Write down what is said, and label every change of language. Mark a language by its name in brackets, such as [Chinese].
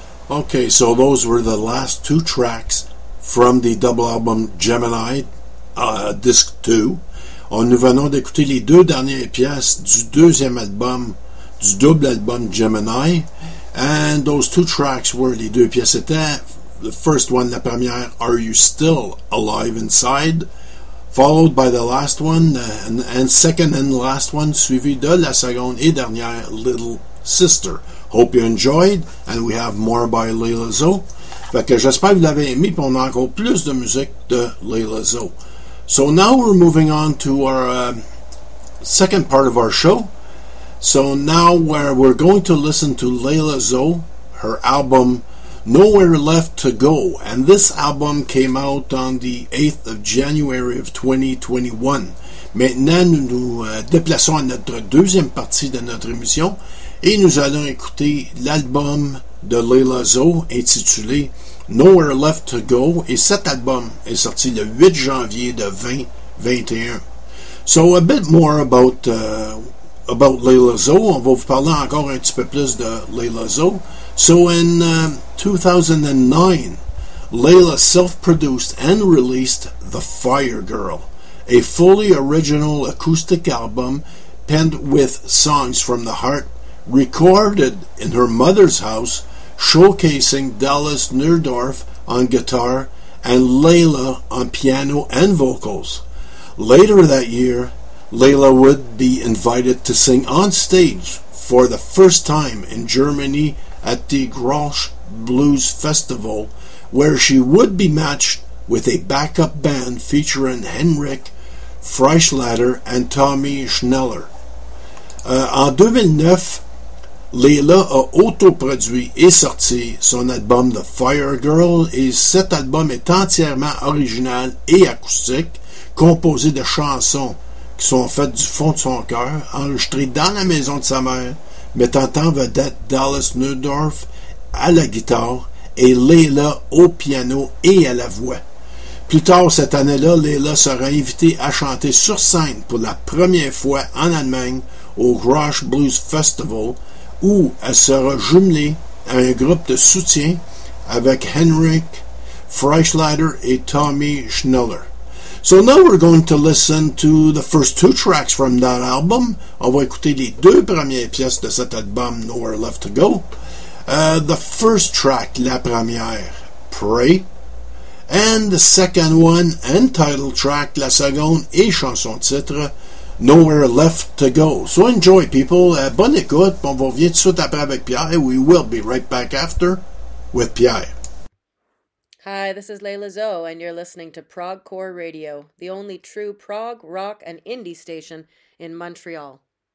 [English] Okay, so those were the last two tracks from the double album Gemini, Disc 2. [French] On nous venons d'écouter les deux dernières pièces du deuxième album, du double album Gemini. [English] And those two tracks were, [French] les deux pièces étaient, [English] the first one, [French] la première, [English] Are You Still Alive Inside? Followed by the last one, and second and last one, [French] suivi de la seconde et dernière, [English] Little Sister. Hope you enjoyed, and we have more by Leila Zoe. [French] Fait que j'espère que vous l'avez aimé, puis on a encore plus de musique de Leila Zoe. [English] So now we're moving on to our second part of our show. So now we're going to listen to Leila Zoe, her album Nowhere Left to Go. And this album came out on the 8th of January of 2021. [French] Maintenant, nous nous déplaçons à notre deuxième partie de notre émission. Et nous allons écouter l'album de Leila Zoe intitulé Nowhere Left to Go. Et cet album est sorti le 8 janvier de 2021. [English] So a bit more about Leila Zoe. [French] On va vous parler encore un petit peu plus de Leila Zoe. [English] So in 2009, Leila self-produced and released The Fire Girl, a fully original acoustic album penned with songs from the heart, recorded in her mother's house, showcasing Dallas Neudorf on guitar and Leila on piano and vocals. Later that year, Leila would be invited to sing on stage for the first time in Germany at the Grosch Blues Festival, where she would be matched with a backup band featuring Henrik Freischlatter and Tommy Schneller. [French] En 2009, Leila a autoproduit et sorti son album The Fire Girl, et cet album est entièrement original et acoustique, composé de chansons qui sont faites du fond de son cœur, enregistrées dans la maison de sa mère, mettant en vedette Dallas Neudorf à la guitare et Leila au piano et à la voix. Plus tard cette année-là, Leila sera invitée à chanter sur scène pour la première fois en Allemagne au Grosch Blues Festival, où elle sera jumelée à un groupe de soutien avec Henrik Freischlatter et Tommy Schneller. [English] So now we're going to listen to the first two tracks from that album. [French] On va écouter les deux premières pièces de cet album, Nowhere Left to Go. [English] The first track, [French] la première, [English] Pray. And the second one, and title track, [French] la seconde et chanson titre, [English] Nowhere Left to Go. So enjoy, people. [French] Bonne écoute. On va revenir tout de suite après avec Pierre. [English] We will be right back after with Pierre. Hi, this is Leila Zoe, and you're listening to Prague Core Radio, the only true Prague, rock, and indie station in Montreal.